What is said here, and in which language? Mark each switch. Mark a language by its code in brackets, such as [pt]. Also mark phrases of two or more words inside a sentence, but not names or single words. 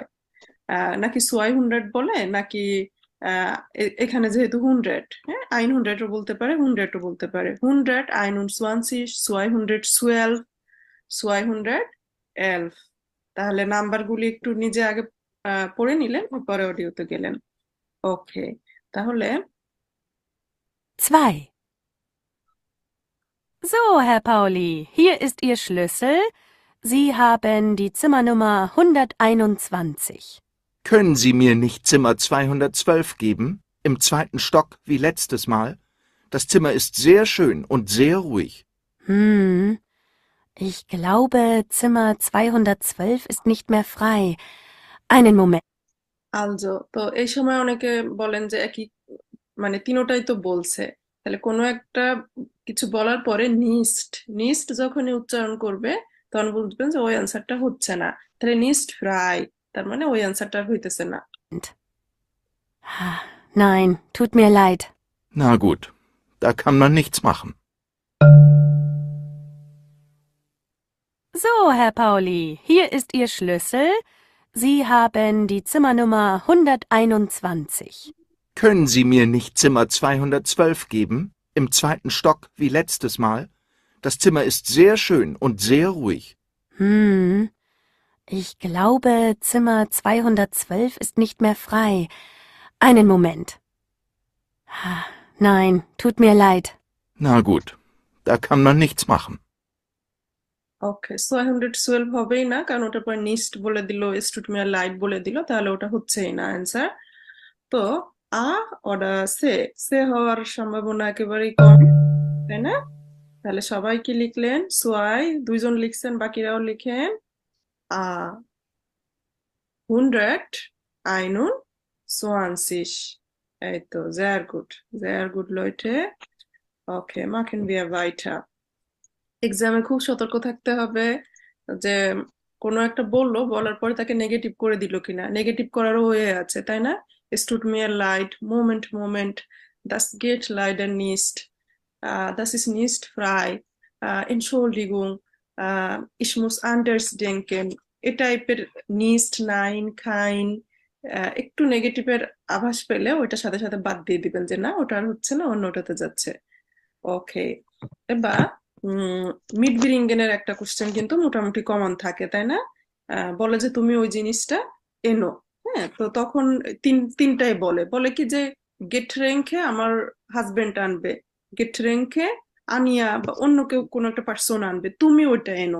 [bn] নাকি 200 বলে নাকি এখানে যেহেতু 100, হ্যাঁ 100ও বলতে পারে 100ও বলতে পারে। 121, 212, 211। তাহলে নাম্বারগুলি একটু নিজে আগে পড়ে নিলেন পরে অডিওতে গেলেন। ওকে, তাহলে 2. [de] So, Herr Pauli, hier ist Ihr Schlüssel. Sie haben die Zimmernummer 121. Können Sie mir nicht Zimmer 212 geben? Im 2. Stock wie letztes Mal? Das Zimmer ist sehr schön und sehr ruhig. Ich glaube, Zimmer 212 ist nicht mehr frei. Einen Moment. [bn] also তো এই সময় অনেকে বলেন যে একই মানে তিনোটাই তো বলছে, তাহলে কোনো একটা কিছু বলার পরে নিস্ট যখনই উচ্চারণ করবে তখন বুঝবেন যে ওই অ্যান্সারটা হচ্ছে না। তাহলে [de] nicht frei [bn] তার মানে ওই অ্যান্সারটা হইতেছে না। [de] Nein, tut mir leid. Na gut, da kann man nichts machen. So, Herr Pauli, hier ist Ihr Schlüssel. Sie haben die Zimmernummer 121. Können Sie mir nicht Zimmer 212 geben? Im 2. Stock wie letztes Mal? Das Zimmer ist sehr schön und sehr ruhig. Ich glaube, Zimmer 212 ist nicht mehr frei. Einen Moment. Nein, tut mir leid. Na gut, da kann man nichts machen. [bn] ওকে, 212 হবেই না কারণ ওটার পর নিস্ট বলে দিল, [de] es tut mir leid [bn] বলে দিল, তাহলে ওটা হচ্ছেই না অ্যান্সার। তো ওটা সে হওয়ার সম্ভাবনা একেবারেই কম, তাই না? তাহলে সবাই কি লিখলেন? সোয়াই, দুইজন লিখছেন, বাকিরাও লিখেন 121। এই তো, [de] sehr gut Leute। ওকে, machen wir weiter। [bn] এক্সামে খুব সতর্ক থাকতে হবে যে কোনো একটা বললো, বলার পরে তাকে নেগেটিভ করে দিল কিনা। নেগেটিভ করারও হয়ে আছে, তাই না? [de] Es tut mir leid, Moment, das geht leider nicht, das ist nicht frei, Entschuldigung, ich muss anders denken। [bn] এই টাইপের [de] nicht, nein, kein [bn] একটু নেগেটিভের আভাস পেলে ওইটার সাথে সাথে বাদ দিয়ে দিবেন যে না ওটা আর হচ্ছে না, অন্যটাতে যাচ্ছে। ওকে, এবার মিডব্রিঙ্গেনের একটা কোশ্চেন কিন্তু মোটামুটি কমন থাকে, তাই না? বলে যে তুমি ওই জিনিসটা এনো, হ্যাঁ, তো তখন তিনটাই বলে কি যে গেট্রেঙ্কে আমার হাজবেন্ড আনবে, গেট্রেঙ্কে আনিয়া বা অন্য কেউ কোনো একটা পার্সন আনবে, তুমি ওইটা এনো।